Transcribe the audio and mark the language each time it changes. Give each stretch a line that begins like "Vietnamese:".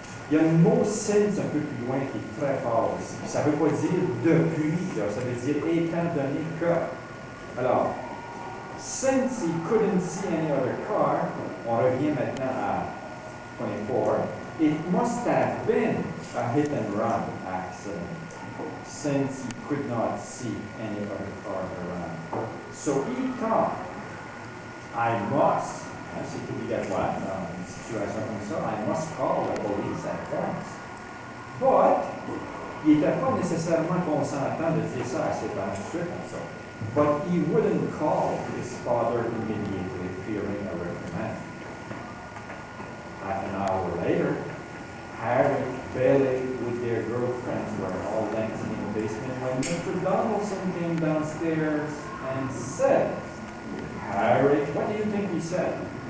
French: Il y a le mot since un peu plus loin qui est très fort aussi. Ça ne veut pas dire depuis, ça veut dire étant donné que.
English: Alors, since he couldn't see any other car,
French: on revient maintenant à 24,
English: it must have been a hit and run accident, since he could not see any other car around. So he thought, I must,
French: c'est obligatoire dans une situation comme ça,
English: I must call the police at once.
French: But, il n'était pas nécessairement consentant de dire ça à ses parents tout de suite comme ça.
English: But he wouldn't call his father immediately, fearing a reprimand. Half an hour later, Harry, Billy, with their girlfriends were all dancing in the basement when Mr. Donaldson came downstairs and said, Harry, what do you think he said?